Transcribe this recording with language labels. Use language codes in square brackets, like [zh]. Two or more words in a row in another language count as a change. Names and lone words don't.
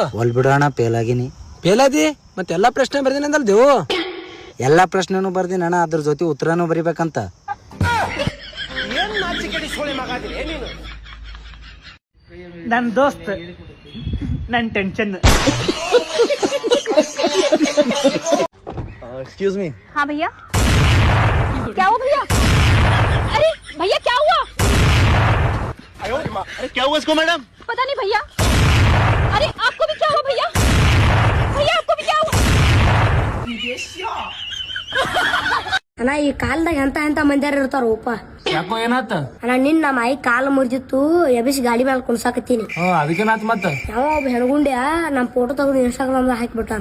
[kn] ಒಲ್ ಬಿಡು ಅಣ್ಣ, ಫೇಲ್ ಆಗಿನಿ. ಫೇಲಾದಿ? ಮತ್ತೆ ಎಲ್ಲಾ ಪ್ರಶ್ನೆ ಬರ್ದಿನಿ ಅಂದಲ್ ದೇವು. ಎಲ್ಲಾ ಪ್ರಶ್ನೆನೂ ಬರ್ದಿನ ಅಣ್ಣ, ಅದ್ರ ಜೊತೆ ಉತ್ತರನೂ ಬರಿಬೇಕಂತ. ನನ್ ದೋಸ್ತ್, ನನ್ ಟೆನ್ಷನ್. [en] excuse me. [hi] हाँ भैया. क्या हुआ भैया? अरे भैया क्या हुआ? अरे क्या हुआ इसको मैडम? पता नहीं भैया. अरे आपको भी क्या हुआ भैया? भैया आपको भी क्या हुआ? [kn] ಅಣ್ಣ ಈ ಕಾಲದಾಗ ಎಂತ ಮಂದ್ಯಾರ ಇರ್ತಾರೋಪ. ಯಾಕೋ ಏನಾತ? ಅಣ್ಣ ನಿನ್ ನಮ್ಮ ಆಯಿ ಕಾಲು ಮುರಿದಿತ್ತು, ಎಬಿಸಿ ಗಾಡಿ ಮೇಲೆ ಕುಣ್ಸಾಕತ್ತೀನಿ. ಅದಕ್ಕೇನಾತ್ ಮತ್ತ? ಯಾವ ಒಬ್ಬ ಹೆಣ್ಗುಂಡ್ಯ ನಮ್ ಫೋಟೋ ತಗೊಂಡು ಇನ್ಸ್ಟಾಗ್ರಾಮ್ ದಾಗ ಹಾಕ್ಬಿಟ್ಟಾನ.